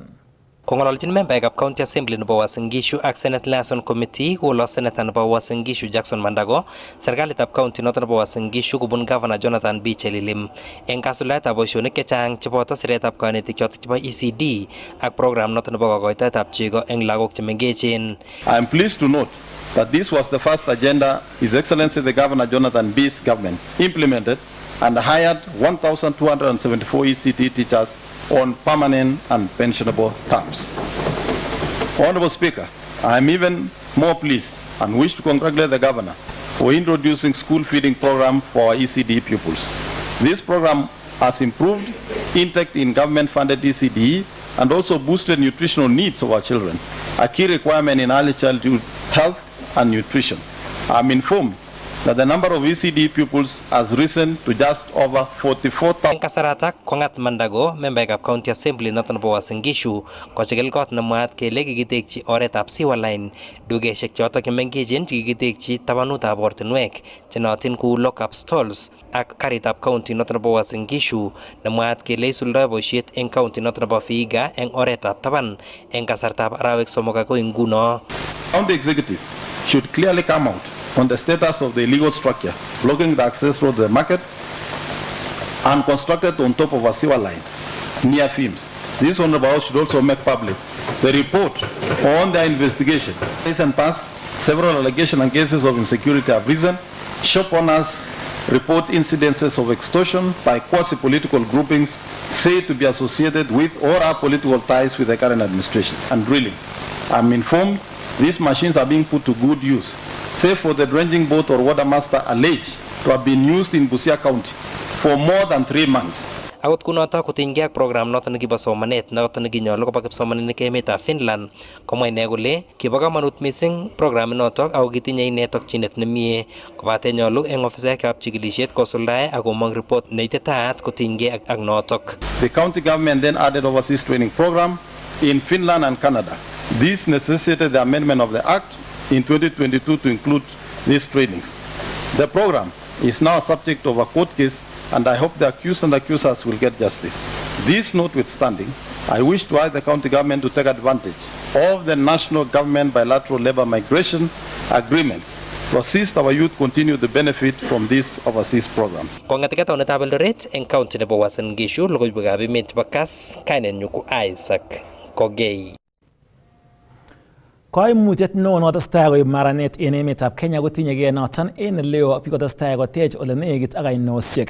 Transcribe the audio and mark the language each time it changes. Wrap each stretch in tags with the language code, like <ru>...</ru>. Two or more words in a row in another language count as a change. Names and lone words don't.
<kln>Kongololjin membaekab County Assembly nebo Uasin Gishu ak Senate Liaison Committee kolos Senator nebo Uasin Gishu Jackson Mandago serikalitab county noton nebo Uasin Gishu kubun Governor Jonathan B. Chelilim eng kasuldaetab boisionik chechang cheboto siretab kanetik chotok chebo ECD ak program noton nebo kokoitoetab chego eng lagok chemengechen.</kln> <en>I am pleased to note that this was the first agenda His Excellency the Governor Jonathan B's government implemented and hired 1,274 ECD teachers on permanent and pensionable terms. Honorable Speaker, I am even more pleased and wish to congratulate the Governor for introducing school feeding program for our ECD pupils. This program has improved intake in government-funded ECD and also boosted nutritional needs of our children, a key requirement in early childhood health and nutrition. I am informed that the number of ECD pupils has risen to just over 44,000.</en> <kln>Eng kasaratak kongat Mandago membaekab County Assembly noton nebo Uasin Gishu kochikil kot nemwaat kele kikitekyi oretab Siwa Line dukeshek chotok chemengechen chekikitekyi tabanutab ortinwek chenootin kou</kln> <en>lock-up stalls</en> <kln>ak karitab county noton nebo Uasin Gishu nemwaat kele isuldoe boisiet eng county noton nebo Vihiga eng oretab taban eng kasartab arawek 3 akoi nguno.</kln> <en>County executive should clearly come out on the status of the illegal structure blocking the access road to the market and constructed on top of a sewer line near Fims. This Honorable House should also make public the report on their investigation. Recent past, several allegations and cases of insecurity have risen. Shop owners report incidences of extortion by quasi-political groupings said to be associated with or have political ties with the current administration. And really, I'm informed these machines are being put to good use, save for the dredging boat or water master alleged to have been used in Busia County for more than 3 months.</en> <kln>Akot kunoto kotinygei ak program noton nekibo somanet noton nekinyolu koba kipsomaninik emetab Finland komwa ine kole kibo kamanut</kln> <en>missing program</en> <kln>notok ako kitinye ine tokchinet nemie kobate nyolu eng ofisaekab chikilisiet kosuldae ak komong report neititaat kotinygei ak notok.</kln> <en>The county government then added overseas training program in Finland and Canada. This necessitated the amendment of the Act in 2022 to include these trainings. The program is now subject of a court case and I hope the accused and accusers will get justice. This notwithstanding, I wish to ask the county government to take advantage of the national government bilateral labor migration agreements to assist our youth continue to benefit from these overseas programs.</en> <kln>Kongatika taunetab Eldoret eng county nebo Uasin Gishu logoiywekab emet chebo Kass kainenyu ko Isaac Kogei. Koimutiet neo notestai koib maranet en emetab Kenya kotinyegei noton en leo ak kotestai kotech ole nekit ak ainosiek.</kln>